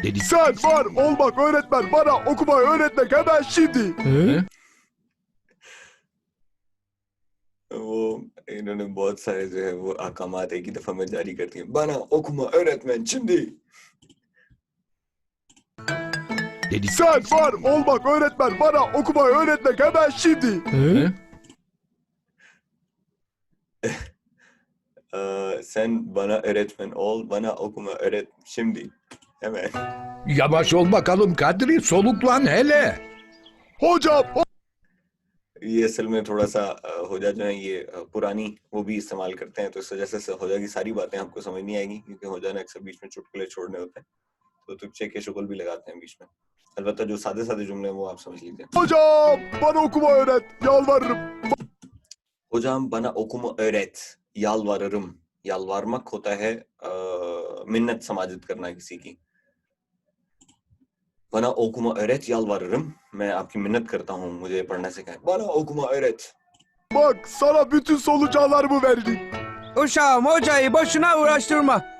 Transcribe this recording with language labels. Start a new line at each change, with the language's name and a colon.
Turkish: Sen var olmak öğretmen, bana okumayı öğretmek hemen şimdi.
Hindi: वो इन्होंने बहुत सारे जो है वो अहकामात एक ही दफा में जारी करती हैं.
Turkish: Bana okuma öğretmen şimdi. Sen var olmak öğretmen, bana okumayı öğretmek hemen şimdi. Sen bana öğretmen ol, bana okuma öğret şimdi. Hemen. Yavaş ol bakalım Kadri, soluklan hele. Hocam,
Hindi: ये असल में थोड़ा सा होजा जो है ये पुरानी वो भी इस्तेमाल करते हैं, तो इस वजह से होजा की सारी बातें आपको समझ नहीं आएगी, क्योंकि होजा ने अक्सर बीच में चुटकुले छोड़ने होते हैं, तो तुझसे के शुगल भी लगाते हैं बीच में. अलबत्ता जो सादे सादे जुमले हैं वो आप समझ लीजिए.
Turkish: hocam bana okuma öğret, yalvarırım. Hocam bana okuma öğret, yalvarırım.
Hindi: Yalvarmak होता है मिन्नत समाजित करना किसी की.
Turkish: Bana okuma öğret, yalvarırım.
Hindi: मैं आपकी मिन्नत करता हूँ, मुझे पढ़ना सिखाएं.
Turkish: Bana okuma öğret. Bak sana bütün solucanlarımı verdim. Uşağım hocayı boşuna uğraştırma.